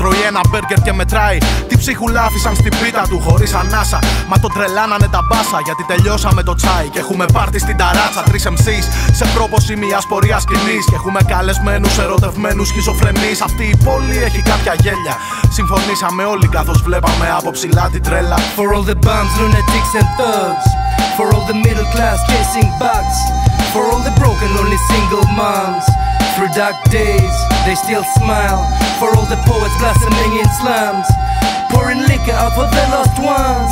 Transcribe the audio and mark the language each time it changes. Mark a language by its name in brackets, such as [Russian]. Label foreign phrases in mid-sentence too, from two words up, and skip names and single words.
[Greek] Τρώει ένα μπέργκερ και μετράει. Τι ψίχουλα άφησαν στην πίτα του χωρίς ανάσα. Μα τον τρελάνανε τα μπάσα γιατί τελειώσαμε το τσάι. Και έχουμε πάρτι στην ταράτσα. 3 MCs σε πρόποση μιας πορείας σκηνής. Και έχουμε καλεσμένους ερωτευμένους σχιζοφρενείς. Αυτή η πόλη έχει κάποια γέλια. Συμφωνήσαμε όλοι καθώς βλέπαμε από ψηλά την τρέλα. [English] For all the bums, lunatics and thugs. For all the middle class chasing bugs. For all the broken, lonely single moms. Through dark days, they still smile. For all the poets blossoming in slums. Pouring liquor out for the lost ones.